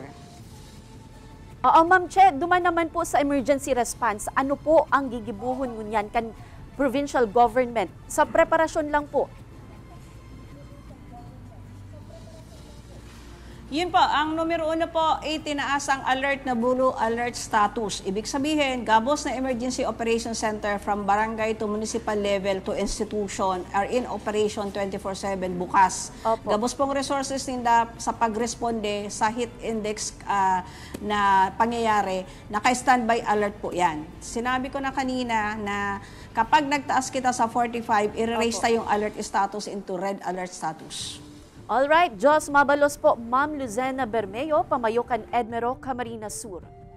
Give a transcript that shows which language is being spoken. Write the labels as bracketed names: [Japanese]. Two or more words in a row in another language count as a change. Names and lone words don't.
[Bikol] Oo, Ma'am Che, duman naman po sa [English] emergency response, [Bikol] ano po ang gigibuhon ngunyan kan provincial government sa preparasyon lang po? [Filipino] Yun po, ang numero 1 po, itinaas ang alert na [English] blue alert status. [Bikol] Ibig sabihin, gabos na [English] Emergency Operations Center from barangay to municipal level to institution are in operation 24/7 bukas. [Filipino] Opo. [Bikol] Gabos pong resources nila sa pagresponde sa [English] heat index [Bikol] na pangyayari, naka-standby alert po yan. [Filipino] Sinabi ko na kanina na kapag nagtaas kita sa 45, [English] i-raise tayong alert status into red alert status. Alright, [Bikol] Diyos mabalos po, Ma'am Luzena Bermeo, Pamayokan Edmero, Camarines Sur.